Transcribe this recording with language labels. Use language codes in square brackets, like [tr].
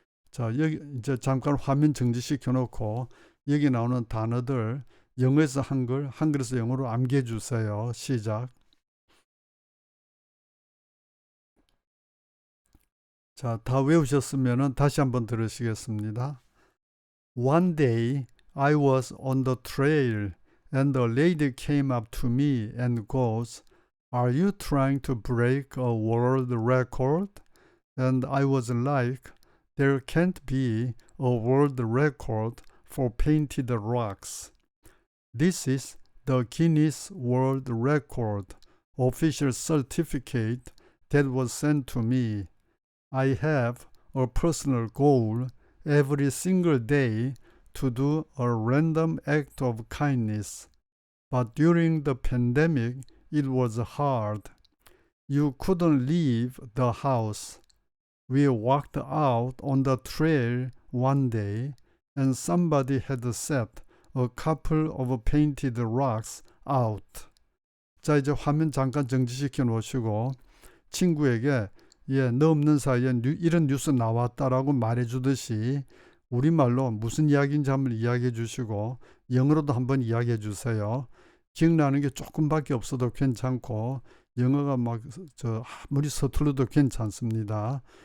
[ko] 자, 여기 이제 잠깐 화면 정지시켜 놓고 여기 나오는 단어들 영어에서 한글, 한글에서 영어로 암기해 주세요. 시작. 자, 다 외우셨으면 다시 한번 들으시겠습니다. [en] One day I was on the trail and a lady came up to me and goes, "Are you trying to break a world record?" And I was like, "There can't be a world record for painted rocks. This is the Guinness World Record official certificate that was sent to me. I have a personal goal every single day to do a random act of kindness. But during the pandemic, it was hard. You couldn't leave the house. We walked out on the trail one day, and somebody had set a couple of painted rocks out." [ko] 자, 이제 화면 잠깐 정지시켜 놓으시고 친구에게 너 없는 사이에 이런 뉴스 나왔다라고 말해주듯이 우리말로 무슨 이야기인지 한번 이야기해 주시고 영어로도 한번 이야기해 주세요. 기억나는 게 조금밖에 없어도 괜찮고 영어가 아무리 서툴러도 괜찮습니다.